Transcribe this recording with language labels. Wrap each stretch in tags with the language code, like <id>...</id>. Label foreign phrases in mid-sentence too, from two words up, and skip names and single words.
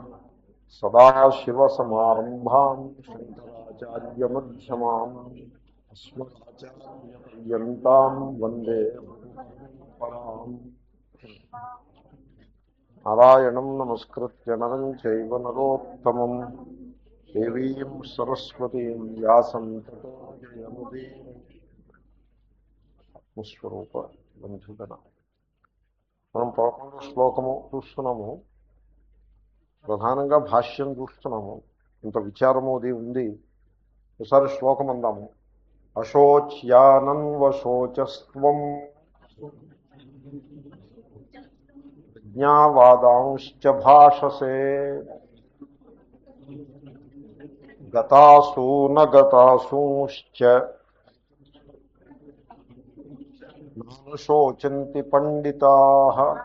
<sa>सदाशिवसमारम्भाम् शङ्कराचार्यमध्यमाम् अस्मदाचार्यपर्यन्ताम् वन्दे परम्पराम्। नारायणं नमस्कृत्य नरं चैव नरोत्तमं देवीं सरस्वतीं व्यासं ततो जयमुदीरये।</sa> <te>ఆత్మస్వరూప బంధుగణ మనం 11వ శ్లోకము చూస్తున్నాము. ప్రధానంగా భాష్యం చూస్తున్నాము. ఇంత విచారము అది ఉంది. ఒకసారి శ్లోకం అందాము.</te> <sa>అశోచ్యానన్వశోచస్త్వం ప్రజ్ఞావాదాంశ్చ భాషసే గతాసూ నగతాసూశ్చ నానుశోచంతి పండితాః.</sa>